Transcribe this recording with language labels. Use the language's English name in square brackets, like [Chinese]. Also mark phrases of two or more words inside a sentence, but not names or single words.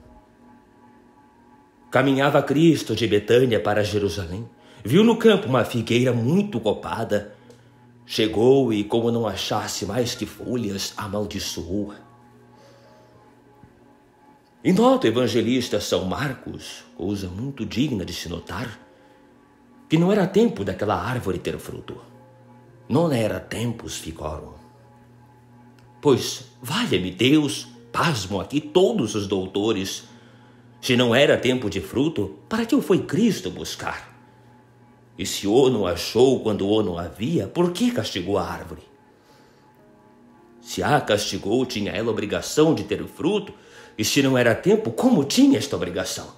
[Portuguese] Caminhava Cristo de Betânia para Jerusalém, viu no campo uma figueira muito copada, chegou e, como não achasse mais que folhas, amaldiçoou-a. E nota o evangelista São Marcos, coisa muito digna de se notar, que não era tempo daquela árvore ter fruto. [Latin] Non era tempus ficorum. [Portuguese] Pois, valha-me Deus, pasmam aqui todos os doutores, se não era tempo de fruto, para que o foi Cristo buscar? E se o não achou quando o não havia, por que castigou a árvore? Se a castigou, tinha ela obrigação de ter fruto, e se não era tempo, como tinha esta obrigação?